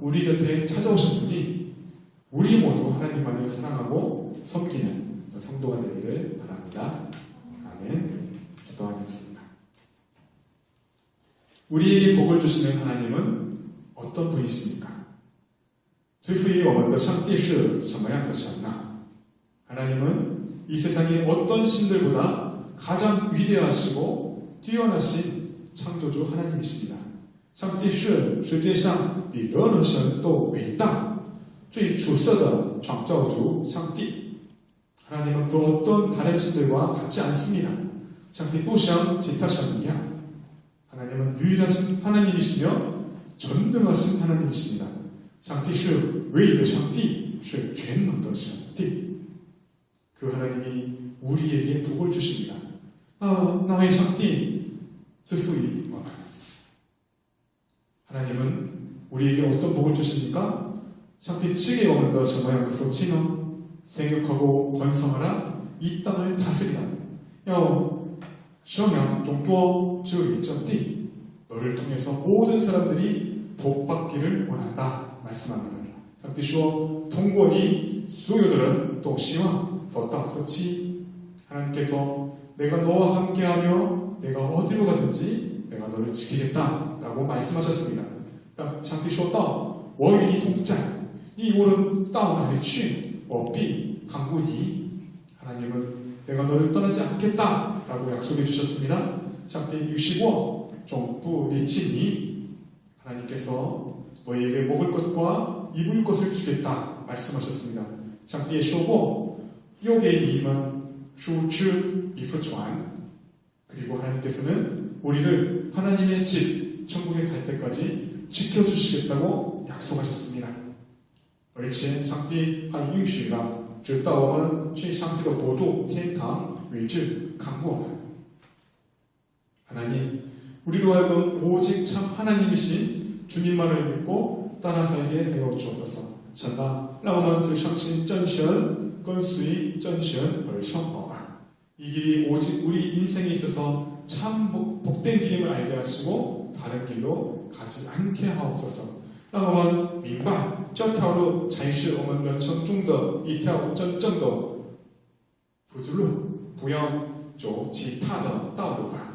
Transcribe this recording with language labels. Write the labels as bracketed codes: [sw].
[ko] 우리 곁에 찾아오셨으니 우리 모두 하나님만을 사랑하고 섬기는 성도가 되기를 바랍니다. 아멘. 기도하겠습니다. 우리에게 복을 주시는 하나님은 어떤 분이십니까? [zh] 赐福于我们的上帝是什么样的神呢? [ko] 하나님은 이 세상의 어떤 신들보다 가장 위대하시고 뛰어나신 창조주 하나님이십니다. [zh] 上帝是世界上比任何神都伟大最出色的创造主上帝. [ko] 하나님은 그 어떤 다른 신들과 같지 않습니다. [zh] 上帝不像其他神一样. [ko] 하나님은 유일하신 하나님이시며 전능하신 하나님이십니다. [zh] 上帝是唯一的上帝是全能的上帝. [ko] 그 하나님이 우리에게 복을 주십니다. [zh] 那位上帝赐福于我们. [ko] 하나님은 우리에게 어떤 복을 주십니까? [zh] 上帝赐给我们的什么样的福气呢? [ko] 생육하고 번성하라, 이 땅을 다스리라. [zh] 要生养众多，治理这地. [ko] 너를 통해서 모든 사람들이 복받기를 원한다 말씀합니다. [zh] 上帝说，通过你，所有的人都希望得到福气. [ko] 하나님께서 내가 너와 함께하며 내가 어디로 가든지 내가 너를 지키겠다 라고 말씀하셨습니다. [zh] 上帝说道，我与你同在，你无论到哪里去，我必看顾你. [ko] 하나님은 내가 너를 떠나지 않겠다 라고 약속해 주셨습니다. [zh] 上帝预示过，总不离弃你. [ko] 하나님께서 너희에게 먹을 것과 입을 것을 주겠다 말씀하셨습니다. [zh] 上帝也说过，又给你们书吃衣服穿. [ko] 그리고 하나님께서는 우리를 하나님의 집 천국에 갈 때까지 지켜주시겠다고 약속하셨습니다. [zh] 而且上帝还允许了，直到我们去上帝的国度天堂为止看过我们. [ko] 하나님, 우리로 하여금 오직 참 하나님이신 주님만을 믿고 따라 살게 되어 주옵소서. [zh] 神啊，让我们只相信真神，跟随真神而生活吧. [ko] 이 길이 오직 우리 인생에 있어서 참 복된 길임을 알게 하시고 다른 길로 가지 않게 하옵소서. [zh] 让我们明白这条路才是我们人生中的一条真正的福之路，不要走其他的道路吧。